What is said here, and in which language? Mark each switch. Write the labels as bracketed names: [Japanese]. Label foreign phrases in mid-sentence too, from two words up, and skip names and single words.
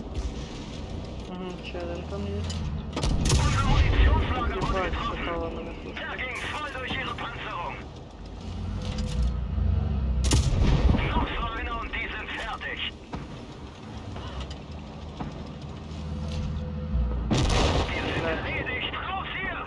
[Ukrainian] Ще один там є. [German] Unser Munitionslager wurde [Ukrainian] Ебать, [German] getroffen. [Ukrainian] попала мене тут. [German] Der ging voll durch ihre Panzerung. Noch so einer und die sind fertig. Wir sind erledigt. Raus hier!